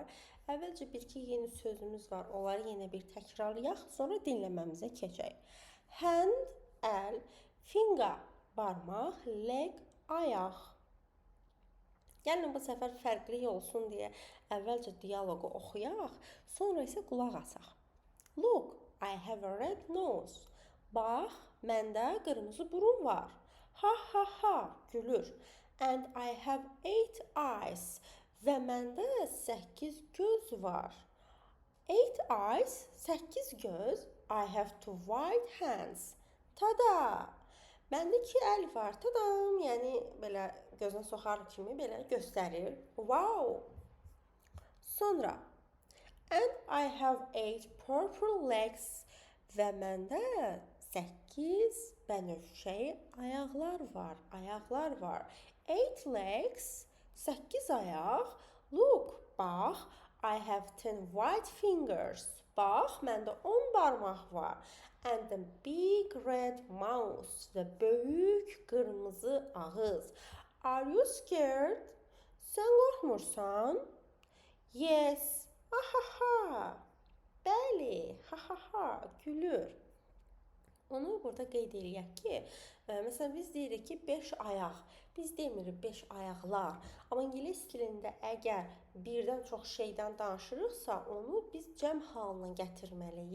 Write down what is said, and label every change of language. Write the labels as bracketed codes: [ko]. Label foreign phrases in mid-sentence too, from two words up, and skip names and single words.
[az] Əvvəlcə bir-iki yeni sözümüz var. Onları yenə bir təkrarlayaq, sonra dinləməmizə keçək. Hand, əl, finger, barmaq, leg, ayaq. Gəlin bu səfər fərqli olsun deyə əvvəlcə dialoqu oxuyaq, sonra isə qulaq asaq. [en] Look, I have a red nose. [az] Bax, məndə qırmızı burun var. Ha ha ha, gülür. [en] And I have 8 eyes. [az] Və məndə 8 göz var. 8 eyes, 8 göz. [en] I have 2 white hands. Tada! [az] Məndə 2 əl var. Tadam! Yəni belə gözünə soxar kimi belə göstərir. Wow! Sonra [en] and I have 8 purple legs [az] və məndə 8 bənövşəyi ayaqlar var. 8 legs, 8 ayaq. Look, bax, [en] I have 10 white fingers. [az] Bax, məndə 10 barmaq var. [en] And a big red mouth [az] və böyük qırmızı ağız. [en] Are you scared? [az] Sən qorxmursan? Yes. Ha ha ha. Bəli. Ha ha ha. Gülür. Onu burada qeyd eləyək ki, məsələn biz deyirik ki 5 ayaq. Biz demirik 5 ayaqlar. Amma ingilis dilində əgər birdən çox şeydən danışırıqsa, onu biz cəm halına gətirməliyik.